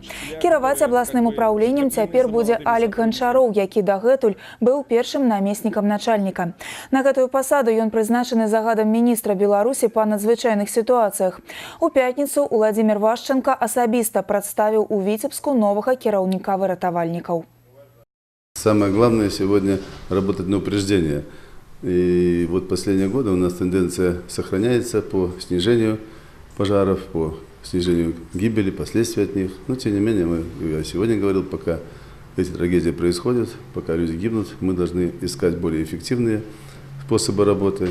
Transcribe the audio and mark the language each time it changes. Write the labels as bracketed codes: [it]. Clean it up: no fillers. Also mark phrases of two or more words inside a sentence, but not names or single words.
[be] Кіраваць абласным управленнем цяпер будзе Алек Ганчароў, які дагэтуль быў першым намеснікам начальніка. На гэтую пасаду ён прызначаны загадам міністра Беларусі па надзвычайных сітуацыях. У пятніцу Уладзімір Вашченка асабіста прадставіў у Віцебску новага кіраўніка выратавальников. [ru] Самое главное сегодня работать на упреждение. И вот последние годы у нас тенденция сохраняется по снижению пожаров, по снижению гибели, последствий от них. Но тем не менее, я сегодня говорил, пока эти трагедии происходят, пока люди гибнут, мы должны искать более эффективные способы работы.